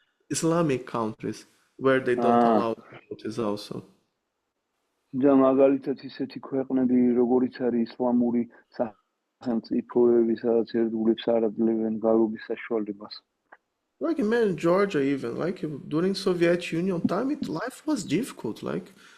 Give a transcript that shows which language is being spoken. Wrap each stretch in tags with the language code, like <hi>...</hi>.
<en>Islamic countries, where they don't allow devotees also.</en> <ka>და მაგალითად ისეთი ქვეყნები, როგორიც არის ისლამური სახელმწიფოები, სადაც ერთგულებს არ აძლევენ გალობის საშუალებას.</ka> <en>Like imagine Georgia even, like during Soviet Union time, life was difficult, like.</en>